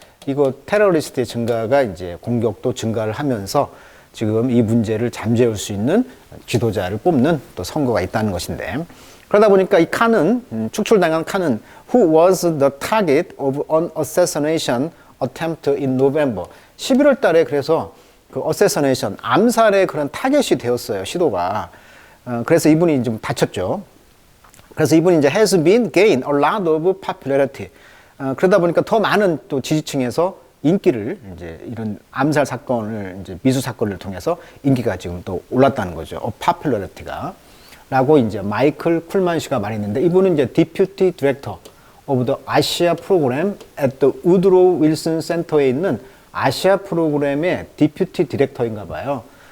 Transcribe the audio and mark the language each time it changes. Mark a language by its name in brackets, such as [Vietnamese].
[Korean] 이거 테러리스트의 증가가 이제 공격도 증가를 하면서 지금 이 문제를 잠재울 수 있는 지도자를 뽑는 또 선거가 있다는 것인데, 그러다 보니까 이 칸은 축출당한 칸은 [English] who was the target of an assassination attempt in November. [Korean] 11월 달에 그래서 그 assassination, 암살의 그런 타겟이 되었어요, 시도가. 그래서 이분이 좀 다쳤죠. 그래서 이분이 이제 [English] has been gained a lot of popularity. [Korean] 그러다 보니까 더 많은 또 지지층에서 인기를 이제 이런 암살 사건을 이제 미수 사건을 통해서 인기가 지금 또 올랐다는 거죠. popularity가. 라고 이제 마이클 쿨만 씨가 말했는데, 이분은 이제 [English] Deputy Director of the Asia Program at the Woodrow Wilson Center에 [Korean] 있는 아시아 프로그램의 Deputy Director인가 봐요.